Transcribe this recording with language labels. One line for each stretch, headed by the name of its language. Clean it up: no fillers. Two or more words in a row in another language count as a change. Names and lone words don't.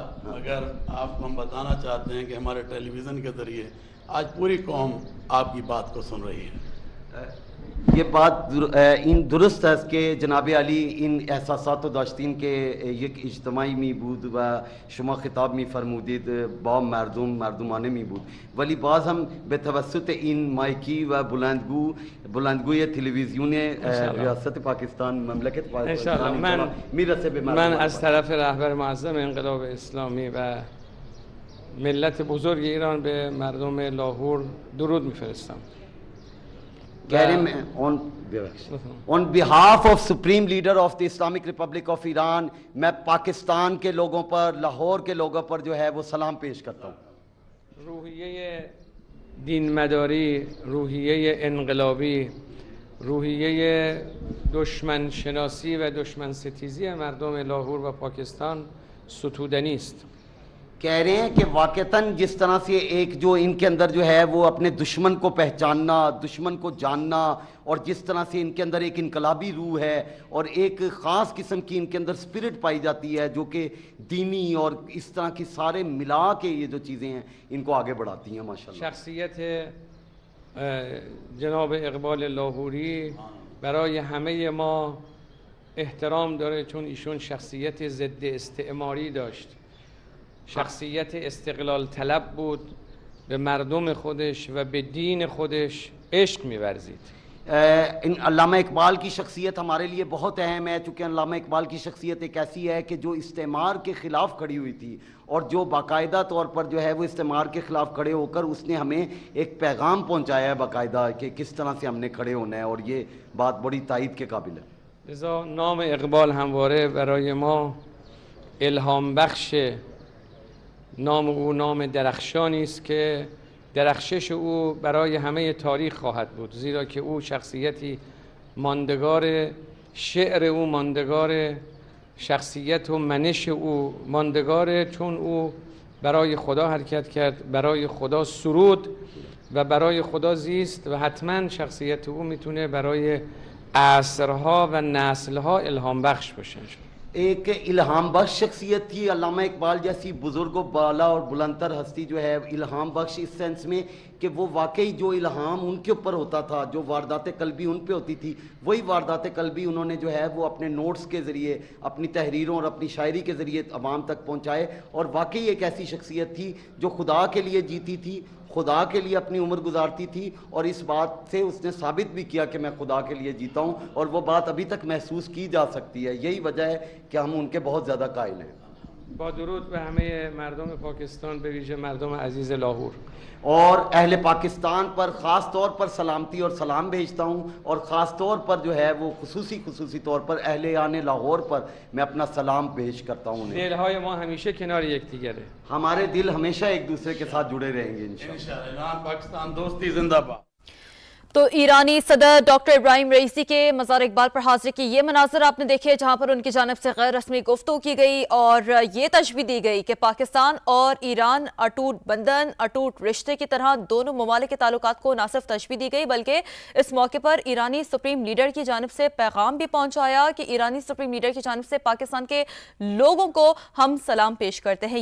Urdu: اگر آپ کو ہم بتانا چاہتے ہیں کہ ہمارے ٹیلی ویژن کے ذریعے آج پوری قوم آپ کی بات کو سن رہی ہے۔
Persian: یہ بات درست ہے کہ جناب علی ان احساسات و داشتین کے یک اجتماعی می بود و شما خطاب می فرمودید با مردمان می بود، ولی باز هم به توسط این مایکی و بلندگوی تلویزیون ریاست پاکستان مملکت پاکستان میرسه به من از طرف رهبر معظم انقلاب اسلامی و ملت بزرگ ایران به مردم لاهور درود میفرستم.
English: On behalf of Supreme Leader of the Islamic Republic of Iran
Urdu: میں پاکستان کے لوگوں پر، لاہور کے لوگوں پر جو ہے وہ سلام پیش کرتا ہوں۔
Persian: روحیه دین مداری، روحیه انقلابی، روحیه دشمن شناسی و دشمن ستیزی مردم لاهور و پاکستان ستودنی است.
Urdu: کہہ رہے ہیں کہ واقعتاً جس طرح سے ایک جو ان کے اندر جو ہے وہ اپنے دشمن کو پہچاننا، دشمن کو جاننا، اور جس طرح سے ان کے اندر ایک انقلابی روح ہے اور ایک خاص قسم کی ان کے اندر اسپرٹ پائی جاتی ہے جو کہ دینی اور اس طرح کی سارے ملا کے یہ جو چیزیں ہیں ان کو آگے بڑھاتی ہیں ماشاءاللہ۔
Persian: شخصیت جناب اقبال لاهوری برای همه ما احترام داره، چون ایشون شخصیت ضد استعماری داشت، شخصیت استقلال طلب بود، به مردم خودش و به دین خودش عشق می‌ورزید.
Urdu: علامہ اقبال کی شخصیت ہمارے لیے بہت اہم ہے، چونکہ علامہ اقبال کی شخصیت ایک ایسی ہے کہ جو استعمار کے خلاف کھڑی ہوئی تھی اور جو باقاعدہ طور پر جو ہے وہ استعمار کے خلاف کھڑے ہو کر اس نے ہمیں ایک پیغام پہنچایا ہے باقاعدہ کہ کس طرح سے ہم نے کھڑے ہونا ہے، اور یہ بات بڑی تائید کے قابل ہے۔
Persian: لذا نام اقبال همواره برای ما الهام بخشه. نام او نام درخشانی است که درخشش او برای همه تاریخ خواهد بود، زیرا که او شخصیتی ماندگار، شعر او ماندگار، شخصیت و منش او ماندگاره، چون او برای خدا حرکت کرد، برای خدا سرود و برای خدا زیست و حتما شخصیت او میتونه برای عصرها و نسلها الهام بخش باشه.
Urdu: ایک الہام بخش شخصیت تھی علامہ اقبال جیسی بزرگ و بالا اور بلندتر ہستی جو ہے الہام بخش اس سینس میں کہ وہ واقعی جو الہام ان کے اوپر ہوتا تھا، جو واردات قلبی ان پہ ہوتی تھی، وہی واردات قلبی انہوں نے جو ہے وہ اپنے نوٹس کے ذریعے، اپنی تحریروں اور اپنی شاعری کے ذریعے عوام تک پہنچائے، اور واقعی ایک ایسی شخصیت تھی جو خدا کے لیے جیتی تھی، خدا کے لیے اپنی عمر گزارتی تھی، اور اس بات سے اس نے ثابت بھی کیا کہ میں خدا کے لیے جیتا ہوں، اور وہ بات ابھی تک محسوس کی جا سکتی ہے۔ یہی وجہ ہے کہ ہم ان کے بہت زیادہ قائل ہیں۔
Persian: با درود به همه مردم پاکستان، به ویژه مردم عزیز لاهور،
Urdu: اور اہل پاکستان پر خاص طور پر سلامتی اور سلام بھیجتا ہوں، اور خاص طور پر جو ہے وہ خصوصی طور پر اہلیان لاہور پر میں اپنا سلام پیش کرتا ہوں۔
Persian: دلهای ما همیشه کنار یکدیگره،
Urdu: ہمارے دل ہمیشہ ایک دوسرے کے ساتھ جڑے رہیں گے انشاءاللہ۔ انشاءاللہ ایران پاکستان دوستی زندہ باد۔ تو ایرانی صدر ڈاکٹر ابراہیم رئیسی کے مزار اقبال پر حاضری کی یہ مناظر آپ نے دیکھے، جہاں پر ان کی جانب سے غیر رسمی گفتگو کی گئی اور یہ تشبیہ دی گئی کہ پاکستان اور ایران اٹوٹ بندھن، اٹوٹ رشتے کی طرح دونوں ممالک کے تعلقات کو نہ صرف تشبیہ دی گئی بلکہ اس موقع پر ایرانی سپریم لیڈر کی جانب سے پیغام بھی پہنچایا کہ ایرانی سپریم لیڈر کی جانب سے پاکستان کے لوگوں کو ہم سلام پیش کرتے ہیں۔